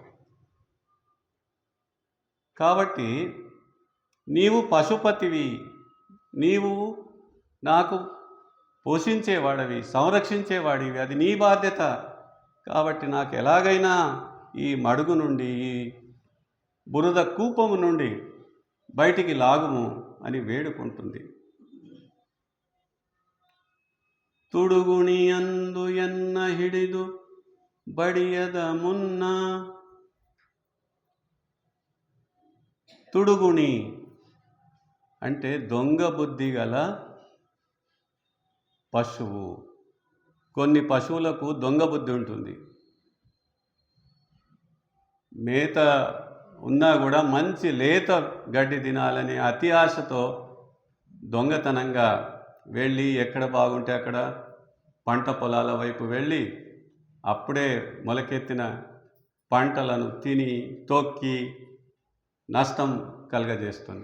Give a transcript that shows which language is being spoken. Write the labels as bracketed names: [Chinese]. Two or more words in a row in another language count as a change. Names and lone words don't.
[Telugu] కాబట్టి నీవు పశుపతివి, నీవు నాకు పోషించేవాడివి, సంరక్షించేవాడివి, అది నీ బాధ్యత. కాబట్టి నాకు ఎలాగైనా ఈ మడుగు నుండి, ఈ బురద కూపము నుండి బయటికి లాగుము అని వేడుకుంటుంది. [Kannada] ತುಡುಗುಣಿ ಅಂದು ಎನ್ನ ಹಿಡಿದು ಬಡಿಯದ ಮುನ್ನ. [Telugu] తుడుగుణి అంటే దొంగ బుద్ధి గల పశువు. కొన్ని పశువులకు దొంగ బుద్ధి ఉంటుంది. మేత ఉన్నా కూడా మంచి లేత గడ్డి తినాలని అతి ఆశతో దొంగతనంగా వెళ్ళి ఎక్కడ బాగుంటే అక్కడ పంట పొలాల వైపు వెళ్ళి అప్పుడే మొలకెత్తిన పంటలను తిని తొక్కి నష్టం కలగజేస్తుంది.